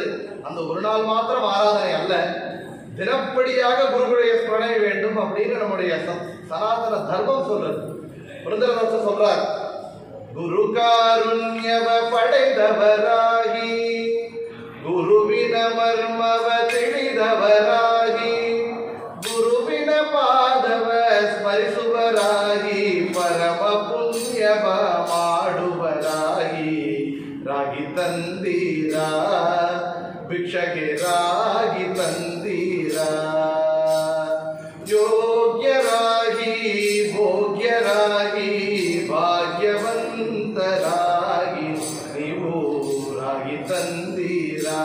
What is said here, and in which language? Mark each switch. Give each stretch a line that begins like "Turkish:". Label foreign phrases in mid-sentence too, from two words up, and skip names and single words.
Tamil: அந்த ஒரு நாள் மாத்திரம் ஆராதனை அல்ல, தினப்படியாக குருவுடைய ஸ்மரணை வேண்டும் அப்படின்னு நம்முடைய சனாதன தர்மம் சொல்றது. புரந்தரதாசர் சொல்றார்,
Kannada: ಗುರು ಕಾರುಣ್ಯವ ಪಡೆದವರಾಗಿ ಗುರುವಿನ ಮರ್ಮವ ತಿಳಿದವರಾಗಿ ಗುರುವಿನ ಪಾದವ ಸ್ಮರಿಸುವರಾಗಿ ಪರಮ ಪುಣ್ಯವ ಮಾಡುವರಾಗಿ ರಾಗಿ ತಂದೀರ ಭಿಕ್ಷಗೆರಾಗಿ ತಂದೀರ ಯೋಗ್ಯರಾಗಿ ಭೋಗ್ಯರಾಗಿ ಭಾಗ್ಯವಂತರಾಗಿ ನೀವು ರಾಗಿ ತಂದೀರ